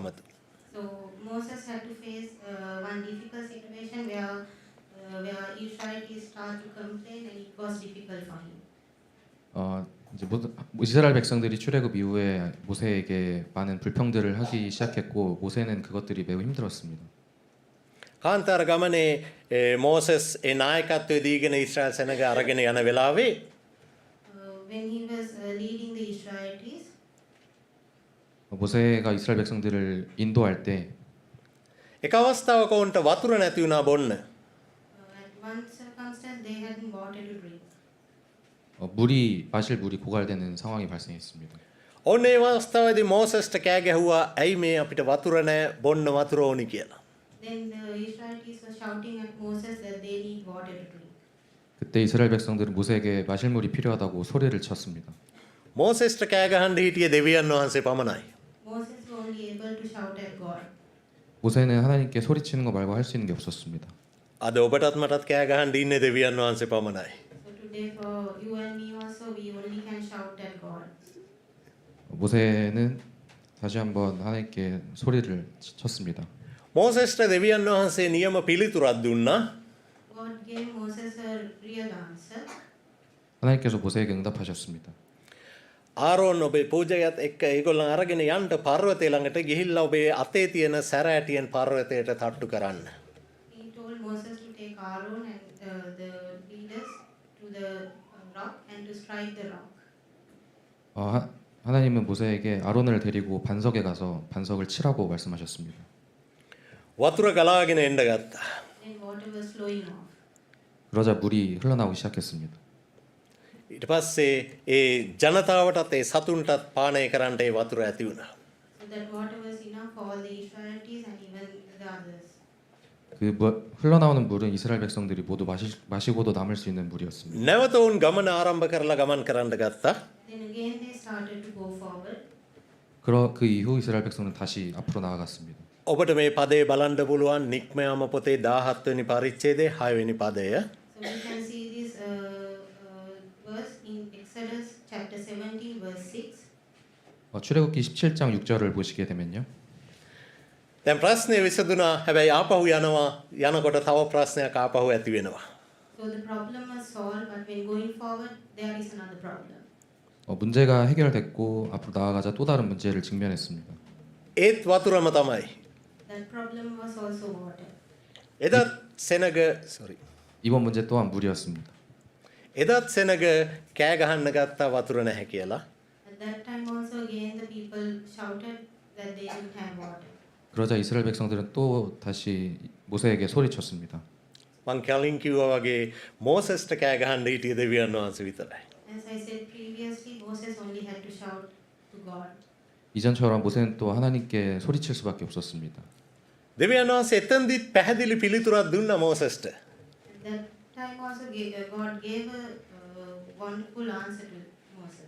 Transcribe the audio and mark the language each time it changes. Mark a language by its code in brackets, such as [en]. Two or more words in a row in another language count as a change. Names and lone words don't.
[en] So Moses had to face one difficult situation where Israelites start to complain, and it was difficult for him. [ko] 이제 이스라엘 백성들이 출애굽 이후에 모세에게 많은 불평들을 하기 시작했고 모세는 그것들이 매우 힘들었습니다. [si] කාන්තාර ගමනේ මෝසස් ඒ නායකත්වයේ දීගෙන ඊශ්‍රායල් සෙනග අරගෙන යන වෙලාවේ [en] When he was leading the Israelites, [ko] 모세가 이스라엘 백성들을 인도할 때 [si] එක අවස්ථාවක උන්ට වතුර නැති වුණා බොන්න. [en] at one circumstance they hadn't water to drink. [ko] 마실 물이 고갈되는 상황이 발생했습니다. [si] ඔන්න ඒ අවස්ථාවේදී මෝසස්ට කෑ ගැහුවා ඇයි මේ අපිට වතුර නැහැ බොන්න වතුර ඕනි කියලා. [en] Then the Israelites were shouting at Moses that they need water to drink. [ko] 그때 이스라엘 백성들은 모세에게 마실 물이 필요하다고 소리를 쳤습니다. [si] මෝසස්ට කෑ ගහන්න හිටියේ දෙවියන් වහන්සේ පමණයි. [en] Moses was only able to shout at God. [ko] 모세는 하나님께 소리치는 거 말고 할 수 있는 게 없었습니다. [si] අද ඔබටත් මටත් කෑ ගහන්න ඉන්නේ දෙවියන් වහන්සේ පමණයි. [en] So today for you and me also, we only can shout at God. [ko] 모세는 다시 한번 하나님께 소리를 쳤습니다. [si] මෝසස්ට දෙවියන් වහන්සේ නියම පිළිතුරක් දුන්නා. [en] God gave Moses a real answer. [ko] 하나님께서 모세에게 응답하셨습니다. [si] ආරෝන් ඔබේ පූජකයාත් එක්ක ඒගොල්ලන් අරගෙන යන්න පර්වතය ළඟට ගිහිල්ලා ඔබේ අතේ තියෙන සැරෑටියෙන් පර්වතයට තට්ටු කරන්න. [en] He told Moses to take Aaron and the leaders to the rock and to strike the rock. [ko] 하나님은 모세에게 아론을 데리고 반석에 가서 반석을 치라고 말씀하셨습니다. [si] වතුර ගලාගෙන එන්න ගත්තා. [en] Then water was flowing off. [ko] 그러자 물이 흘러나오기 시작했습니다. [si] ඊට පස්සේ ඒ ජනතාවටත් ඒ සතුන්ටත් පානය කරන්නට ඒ වතුර ඇති වුණා. [en] So that water was enough for all the Israelites and even the others. [ko] 흘러나오는 물은 이스라엘 백성들이 모두 마시고도 남을 수 있는 물이었습니다. [si] නැවත ඔවුන් ගමන ආරම්භ කරලා ගමන් කරන්න ගත්තා. [en] Then again they started to go forward. [ko] 그 이후 이스라엘 백성은 다시 앞으로 나아갔습니다. [si] ඔබට මේ පදේ බලන්න පුළුවන් නික්මයාම පොතේ 17 වෙනි පරිච්ඡේදයේ 6 වෙනි පදය. [en] So we can see this verse in Exodus chapter 17 verse 6. [ko] 출애굽기 17장 6절을 보시게 되면요. [si] දැන් ප්‍රශ්නේ විසඳුණා. හැබැයි ආපහු යනකොට තව ප්‍රශ්නයක් ආපහු ඇති වෙනවා. [en] So the problem was solved, but when going forward, there is another problem. [ko] 문제가 해결됐고 앞으로 나아가자 또 다른 문제를 직면했습니다. [si] ඒත් වතුරම තමයි. [en] That problem was also water. [si] එදත් සෙනග [ko] 이번 문제 또한 물이었습니다. [si] එදත් සෙනග කෑ ගහන්න ගත්තා වතුර නැහැ කියලා. [en] At that time also again the people shouted that they didn't have water. [ko] 그러자 이스라엘 백성들은 또 다시 모세에게 소리쳤습니다. [si] මං කලින් කිව්වා වගේ මෝසස්ට කෑ ගහන්න හිටිය දෙවියන් වහන්සේ විතරයි. [en] As I said previously, Moses only had to shout to God. [ko] 이전처럼 모세는 또 하나님께 소리칠 수밖에 없었습니다. [si] දෙවියන් වහන්සේ එතෙන්දිත් පැහැදිලි පිළිතුරක් දුන්නා මෝසස්ට. [en] At that time also God gave a wonderful answer to Moses.